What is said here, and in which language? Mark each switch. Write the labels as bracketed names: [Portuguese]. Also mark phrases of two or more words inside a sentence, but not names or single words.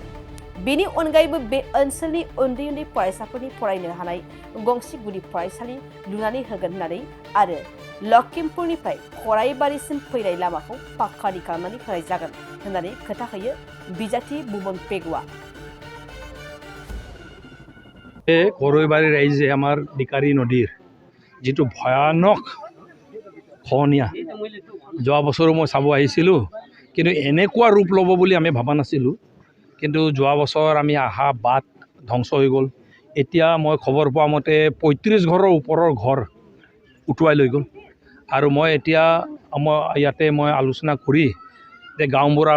[Bodo] बेनि अनगायैबो बे ओनसोलनि उन्दै उन्दै फरायसाफोरनि फरायनो हानाय गंसे गुदि फरायसालि लुनानै होगोन होननानै आरो लखिमपुरनिफ्राय खराइबारिसिम फैनाय लामाखौ पाक्कानि खालामनानै होनाय जागोन होननानै खोथा होयो बिजाथि भुबन पेगुआ। [Assamese] খৰাইবাৰি ৰাইজে আমাৰ দিখাৰি নদীৰ জিতু ভয়ানক খহনীয়া যোৱা বছৰো মই চাব আহিছিলোঁ কিন্তু এনেকুৱা ৰূপ ল'ব বুলি আমি ভাবা নাছিলোঁ কিন্তু যোৱা বছৰ আমি আহা বাট ধ্বংস হৈ গ'ল। এতিয়া মই খবৰ পোৱা মতে 35 ঘৰৰ ওপৰৰ ঘৰ উটুৱাই লৈ গ'ল আৰু মই এতিয়া ইয়াতে মই আলোচনা কৰি যে গাঁওবুঢ়াৰ